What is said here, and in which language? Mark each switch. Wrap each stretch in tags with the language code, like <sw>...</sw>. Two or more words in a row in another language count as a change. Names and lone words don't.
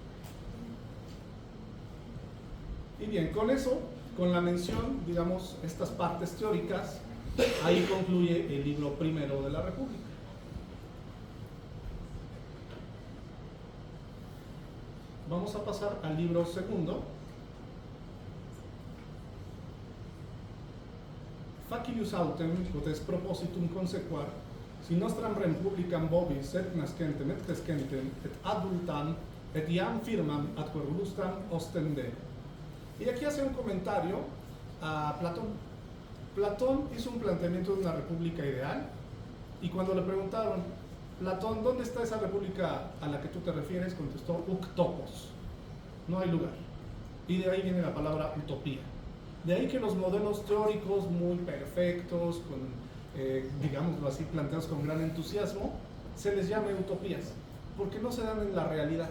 <es>Y bien, con eso, con la mención, digamos, estas partes teóricas, ahí concluye el libro primero de la República. Vamos a pasar al libro segundo.</es> <la>Facilius autem, quod est propositum consequar, si nostram republicam vobis et nascentem et crescentem et adultam et iam firmam atque lustram ostendere.</la> <es>Y aquí hace un comentario a Platón. Platón hizo un planteamiento de una república ideal, y cuando le preguntaron, Platón, ¿dónde está esa república a la que tú te refieres?, contestó,</es> <el>οὐκ τόπος,</el> <es>no hay lugar. Y de ahí viene la palabra utopía. De ahí que los modelos teóricos muy perfectos, digámoslo así, planteados con gran entusiasmo, se les llame utopías, porque no se dan en la realidad.</es>